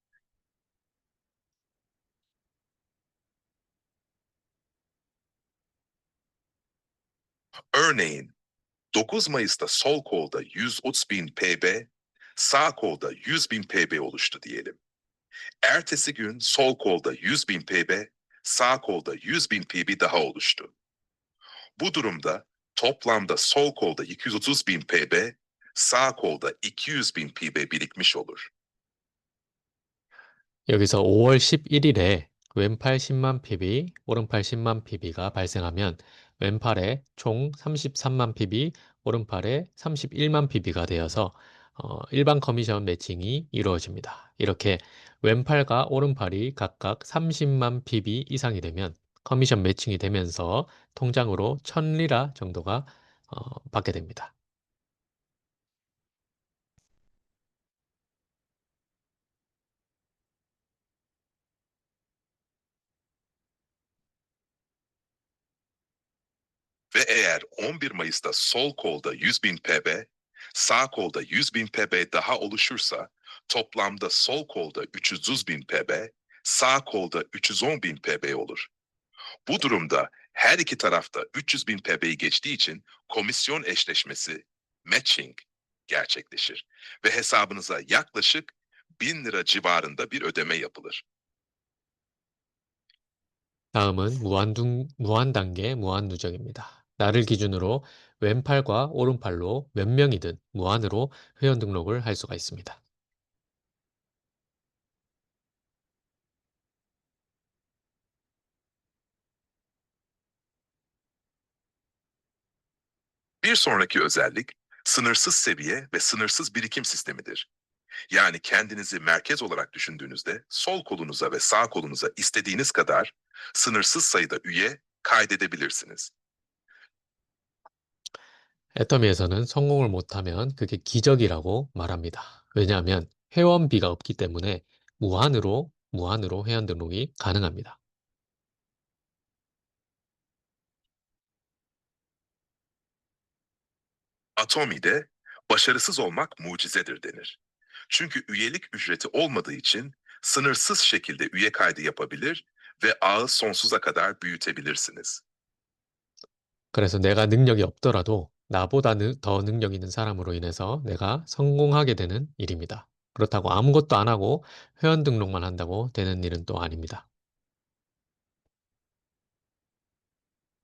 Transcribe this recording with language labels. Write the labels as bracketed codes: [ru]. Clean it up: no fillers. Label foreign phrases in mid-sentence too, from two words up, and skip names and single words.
[tr] Örneğin 9 Mayıs'ta sol kolda 130.000 PB, sağ kolda 100.000 PB oluştu diyelim. Ertesi gün sol kolda 100.000 PB, sağ kolda 100.000 PB daha oluştu. Bu durumda toplamda sol kolda 230.000 PB, sağ kolda 200.000 PB birikmiş olur. [ko] 여기서 5월 11일에 왼팔 10만 PB, 오른팔 10만 PB가 발생하면 왼팔에 총 33만 PB, 오른팔에 31만 PB가 되어서 일반 커미션 매칭이 이루어집니다. 이렇게 왼팔과 오른팔이 각각 30만 PB 이상이 되면 커미션 매칭이 되면서 통장으로 1000리라 정도가 받게 됩니다. [tr] Ve eğer 11 Mayıs'ta sol kolda 100.000 PB, sağ kolda 100.000 PB daha oluşursa toplamda sol kolda 330.000 PB, sağ kolda 310.000 PB olur. Bu durumda her iki tarafta 300.000 PB'yi geçtiği için komisyon eşleşmesi, matching gerçekleşir ve hesabınıza yaklaşık 1000 lira civarında bir ödeme yapılır. [ko] 다음은 무한 단계 무한 누적입니다. 나를 기준으로 왼팔과 오른팔로 몇 명이든 무한으로 회원 등록을 할 수가 있습니다. [tr] Bir sonraki özellik sınırsız seviye ve sınırsız birikim sistemidir. Yani kendinizi merkez olarak düşündüğünüzde sol kolunuza ve sağ kolunuza istediğiniz kadar sınırsız sayıda üye kaydedebilirsiniz. [ko] 애터미에서는 성공을 못하면 그게 기적이라고 말합니다. 왜냐하면 회원비가 없기 때문에 무한으로 회원 등록이 가능합니다. [tr] Atomi'de başarısız olmak mucizedir denir. Çünkü üyelik ücreti olmadığı için sınırsız şekilde üye kaydı yapabilir ve ağı sonsuza kadar büyütebilirsiniz. [ko] 그래서 내가 능력이 없더라도 나보다 더 능력 있는 사람으로 인해서 내가 성공하게 되는 일입니다. 그렇다고 아무것도 안 하고 회원 등록만 한다고 되는 일은 또 아닙니다.